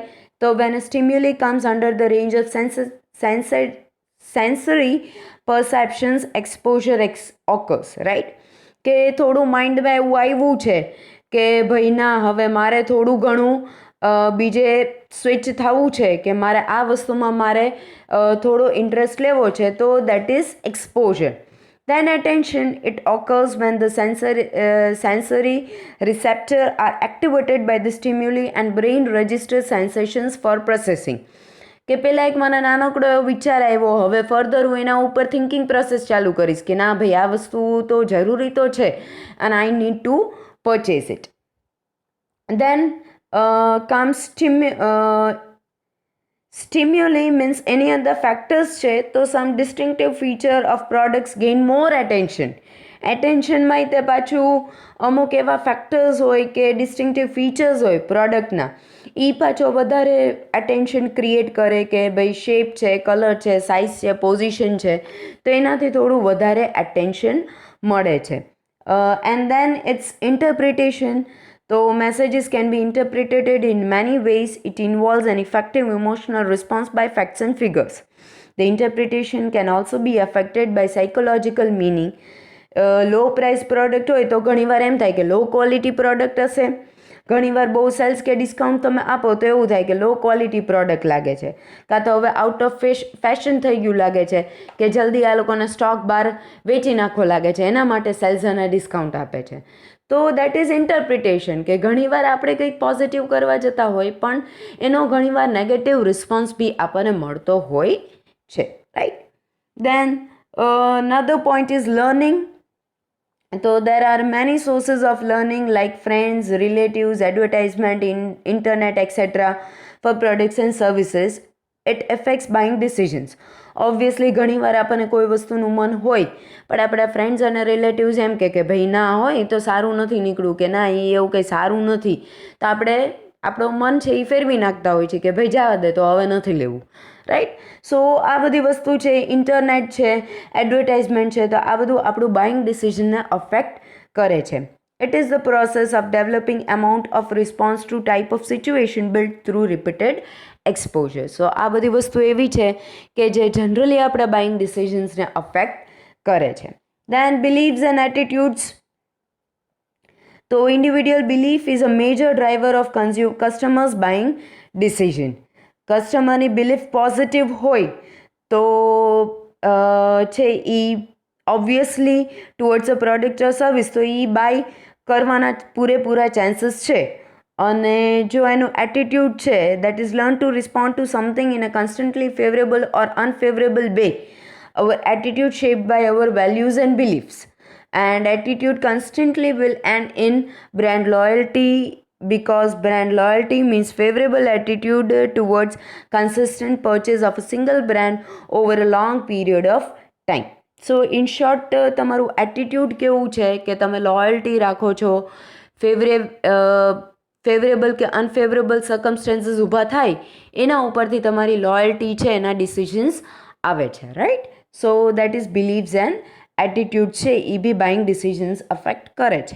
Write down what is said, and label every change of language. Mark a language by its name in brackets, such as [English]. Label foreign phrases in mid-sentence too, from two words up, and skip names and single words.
[English] તો when a stimuli comes under the range of sensory perceptions, exposure occurs, right. [Gujarati] કે થોડું માઇન્ડમાં એવું આવ્યું છે કે ભાઈ ના, હવે મારે થોડું ઘણું બીજે સ્વિચ થવું છે, કે મારે આ વસ્તુમાં મારે થોડો ઇન્ટરેસ્ટ લેવો છે, તો [English] that is exposure. Then attention, it occurs when the sensory receptor are activated by the stimuli and brain registers sensations for processing. [Gujarati] કે પહેલાં એક મને નાનકડો એવો વિચાર આવ્યો, હવે ફર્ધર હું એના ઉપર [English] thinking process [Gujarati] ચાલુ કરીશ કે ના ભાઈ આ વસ્તુ તો જરૂરી તો છે અને [English] I need to purchase it. then comes stimuli means any other factors [Gujarati] છે, તો [English] some distinctive feature of products gain more attention. [Gujarati] એટેન્શનમાં તે પાછું અમુક એવા ફેક્ટર્સ હોય કે [English] distinctive features [Gujarati] હોય પ્રોડક્ટના, એ પાછો વધારે [English] attention create [Gujarati] કરે કે ભાઈ શેપ છે, કલર છે, સાઇઝ છે, પોઝિશન છે, તો એનાથી થોડું વધારે એટેન્શન મળે છે. [English] and then it's interpretation. So messages can be interpreted in many ways. It involves an effective emotional response by facts and figures. The interpretation can also be affected by psychological meaning. low price product [Gujarati] હોય તો ઘણીવાર એમ થાય કે [English] low quality product [Gujarati] હશે, ઘણીવાર બહુ સેલ્સ કે ડિસ્કાઉન્ટ તમે આપો તો એવું થાય કે [English] low quality product [Gujarati] લાગે છે, કાં તો હવે [English] out of fashion [Gujarati] થઈ ગયું લાગે છે કે જલ્દી આ લોકોને સ્ટોક બહાર વેચી નાખવો લાગે છે, એના માટે સેલ્સ અને ડિસ્કાઉન્ટ આપે છે. તો [English] that is interpretation, [Gujarati] કે ઘણીવાર આપણે કંઈક પોઝિટિવ કરવા જતા હોય પણ એનો ઘણીવાર [English] negative response [Gujarati] બી આપણને મળતો હોય છે, રાઈટ. [English] દેન another point is learning. So there are many sources of learning like friends, relatives, advertisement, internet, etc. for products and services. It affects buying decisions. [Gujarati] ઓબ્વિયસલી ઘણીવાર આપણને કોઈ વસ્તુનું મન હોય પણ આપણા ફ્રેન્ડ્સ અને રિલેટિવ્સ એમ કે ભાઈ ના હોય એ તો સારું નથી નીકળ્યું, કે ના એ એવું કંઈ સારું નથી, તો આપણે આપણું મન છે એ ફેરવી નાખતા હોય છે કે ભાઈ જવા દે, તો હવે નથી લેવું, રાઈટ. સો આ બધી વસ્તુ છે, ઇન્ટરનેટ છે, એડવર્ટાઇઝમેન્ટ છે, તો આ બધું આપણું [English] buying decisionને affect [Gujarati] કરે છે. [English] It is the process of developing amount of response to type of situation built through repeated exposure. [Gujarati] So આ બધી વસ્તુ એવી છે કે જે જનરલી આપણા [English] buying decisionsને affect [Gujarati] કરે છે. [English] Then beliefs and attitudes. So individual belief is a major driver of customers' buying decision. customerની belief positive [Gujarati] હોય તો છે એ ઓબ્વિયસલી [English] towards a product or service [Gujarati] તો એ બાય કરવાના પૂરેપૂરા ચાન્સીસ છે. અને જો એનું એટીટ્યૂડ છે [English] that is learn to respond to something in a constantly favorable or unfavorable way. our attitude shaped by our values and beliefs, and attitude constantly will end in brand loyalty, because brand loyalty means favorable attitude towards consistent purchase of a single brand over a long period of time. So in short, [Gujarati] તમારું એટીટ્યૂડ કેવું છે કે તમે લોયલ્ટી રાખો છો, ફેવરેબલ કે [English] unfavorable circumstances [Gujarati] ઊભા થાય એના ઉપરથી તમારી લોયલ્ટી છે એના ડિસિઝન્સ આવે છે, રાઈટ. [English] so that is believes and attitude [Gujarati] છે એ બી [English] buying decisions affect [Gujarati] કરે છે.